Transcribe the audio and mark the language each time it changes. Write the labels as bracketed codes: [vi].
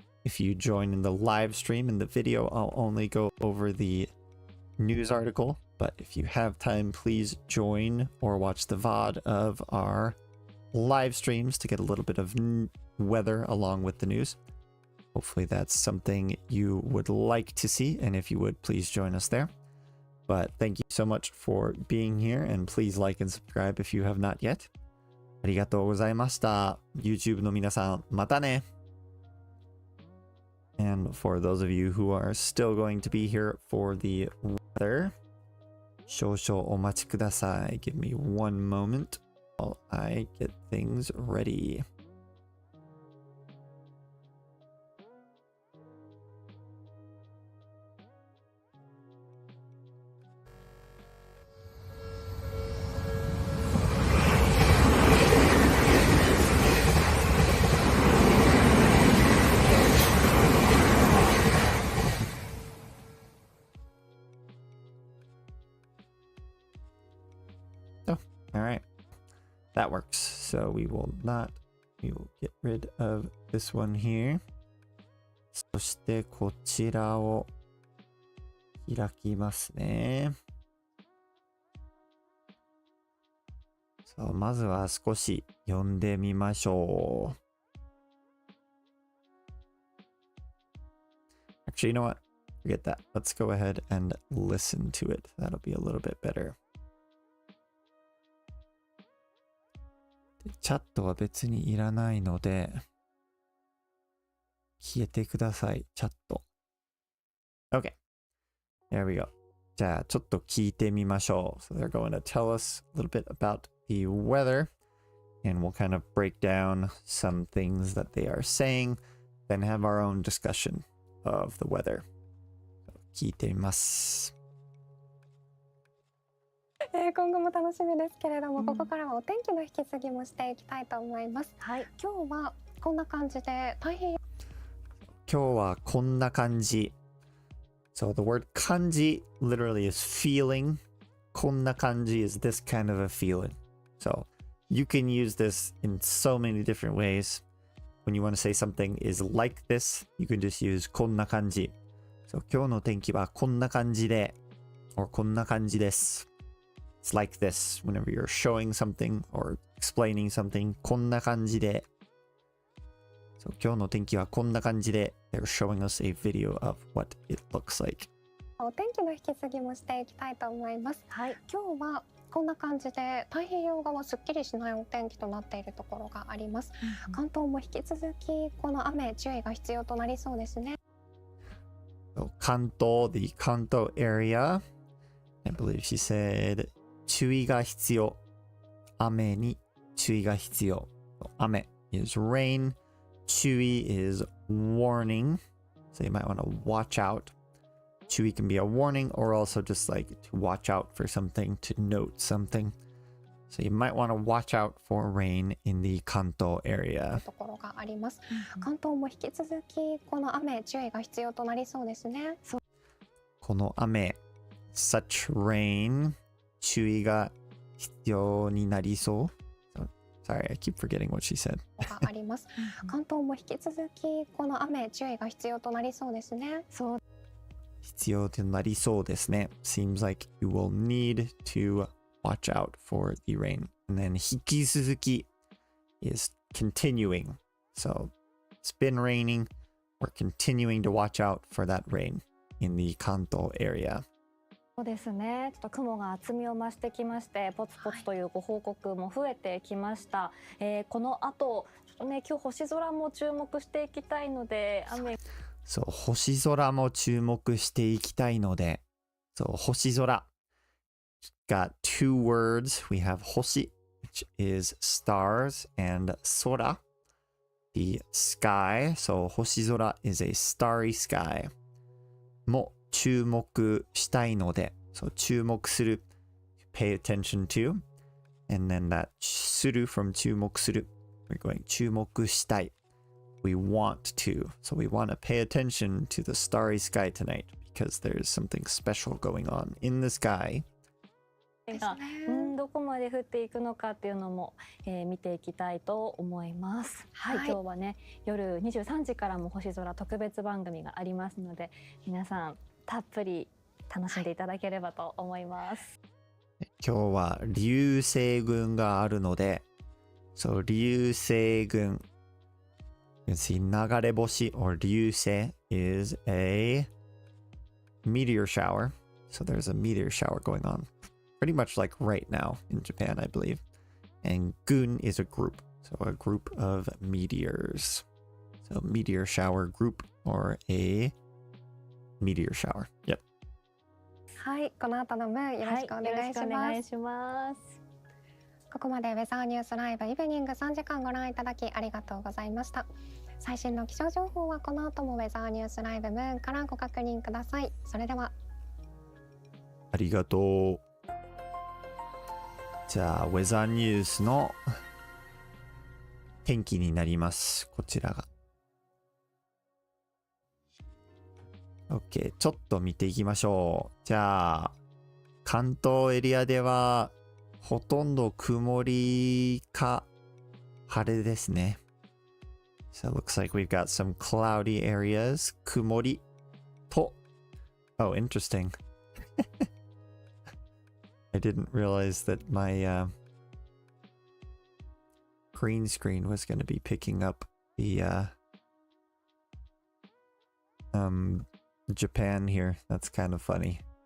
[en] If you join in the live stream in the video, I'll only go over the news article, but if you have time, please join or watch the VOD of our live streams to get a little bit of weather along with the news. Hopefully that's something you would like to see, and if you would, please join us there. But thank you so much for being here, and please like and subscribe if you have not yet. [ja] ありがとうございました。YouTube の皆さん、またね。 [en] And for those of you who are still going to be here for the weather, [ja] 少々お待ちください. [en] Give me one moment while I get things ready. All right, that works. So we will get rid of this one here. [ja] そしてこちらを開きますね。まずは少し読んでみましょう。 [en] Actually, you know what? Forget that. Let's go ahead and listen to it. That'll be a little bit better. [ja] チャットは別にいらないので、消えてください、チャット。 [en] Okay. There we go. [ja] じゃあ、ちょっと聞いてみましょう。 [en] So they're going to tell us a little bit about the weather, and we'll kind of break down some things that they are saying, then have our own discussion of the weather. [ja] 聞いてみます。今後も楽しみですけれども、ここからはお天気の引き継ぎもしていきたいと思います。はい、今日はこんな感じで太平洋。今日はこんな感じ。 [en] So the word kanji literally is feeling. [ja] こんな感じ [en] is this kind of a feeling. So you can use this in so many different ways. When you want to say something is like this, you can just use [ja] こんな感じ。 [en] So [ja] 今日の天気はこんな感じで、 [en] or [ja] こんな感じです。 [en] It's like this whenever you're showing something or explaining something. こんな感じで。 So [ja] 今日の天気はこんな感じで。 [en] They're showing us a video of what it looks like. [ja] お天気の引き継ぎもしていきたいと思います。はい、今日はこんな感じで太平洋側すっきりしないお天気となっているところがあります。関東も引き続きこの雨注意が必要となりそうですね。 [en] So 関東 the 関東 area. I believe she said [ja] 注意が必要。雨に注意が必要。雨 [en] is rain. 注意 is warning. So you might want to watch out. 注意 can be a warning or also just like to watch out for something, to note something. So you might want to watch out for rain in the 関東 area. [ja] ところがあります。関東も引き続きこの雨注意が必要となりそうですね。この雨 [en] such rain [ja] 注意が必要になりそう。 [en] Sorry, I keep forgetting what she said. [ja] あります。関東も引き続きこの雨注意が必要となりそうですね。必要となりそうですね。 [en] Seems like you will need to watch out for the rain. And then 引き続き is continuing. So it's been raining. We're continuing to watch out for that rain in the 関東 area. [ja] そうですね。ちょっと雲が厚みを増してきまして、ポツポツというご報告も増えてきました。この後、ちょっとね、今日星空も注目していきたいので、そう、星空も注目していきたいので、そう、星空。 [en] Got two words. We have 星 which is stars, and 空 the sky. So 星空 is a starry sky. [ja] も注目したいので、そう、注目する [en] pay attention to, and then that する from 注目する we're going [ja] 注目したい [en] we want to, so we want to pay attention to the starry sky tonight because there's something special going on in the sky. [ja] がどこまで降っていくのかっていうのも、見ていきたいと思います。はい、今日はね、夜23時からも星空特別番組がありますので、皆さんたっぷり楽しんでいただければと思います。今日は流星群があるので、そう、流星群。 [en] You can see 流れ星 or 流星 is a meteor shower. So there's a meteor shower going on. Pretty much like right now in Japan, I believe. And gun is a group. So a group of meteors. So meteor shower group or a meteor shower. Yep. [ja] はい、この後の文よろしくお願いします。よろしくお願いします。ここまでウェザーニュースライブイブニング3時間ご覧いただきありがとうございました。最新の気象情報はこの後もウェザーニュースライブムーンからご確認ください。それでは。ありがとう。じゃあ、ウェザーニュースの天気になります。こちらが。 OK。ちょっと見ていきましょう。じゃあ、関東エリアでは、ほとんど曇りか晴れですね。 [en] So it looks like we've got some cloudy areas. [ja] 曇りと、 [en] Oh, interesting. I didn't realize that my green screen was going to be picking up the Japan here. That's kind of funny.